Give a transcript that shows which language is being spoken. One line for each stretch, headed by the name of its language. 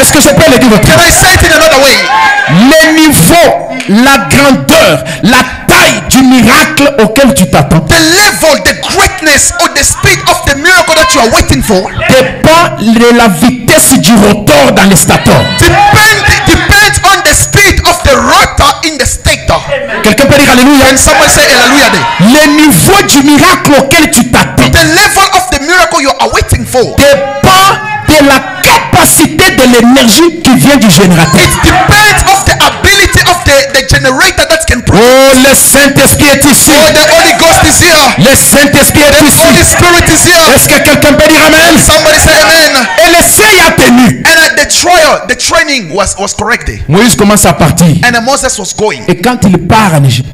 French: Est-ce que je peux le dire
English: Can
French: autrement?
English: I say it in another way?
French: Le niveau, la grandeur, la taille du miracle auquel tu t'attends
English: The level, the greatness, or the speed of the miracle that you are waiting for
French: dépend de la vitesse du rotor dans le stator.
English: depends on the speed of the rotor in the stator.
French: Quelqu'un peut dire alléluia.
English: And someone say hallelujah there.
French: Le niveau du miracle auquel tu t'attends
English: The level of the miracle you are waiting for,
French: dépend de la capacité de l'énergie qui vient du générateur.
English: it depends of the ability of the generator that can produce.
French: Oh, le Saint-Esprit est ici.
English: Oh, the Holy Ghost is here.
French: Le Saint-Esprit est
English: The Holy
French: ici.
English: Spirit is here.
French: Est-ce que quelqu'un peut dire amen?
English: Somebody say amen.
French: Et l'essai a tenu.
English: And at the trial, the training was corrected.
French: Moïse commence à partir.
English: And Moses was going.
French: Et quand il part en Égypte,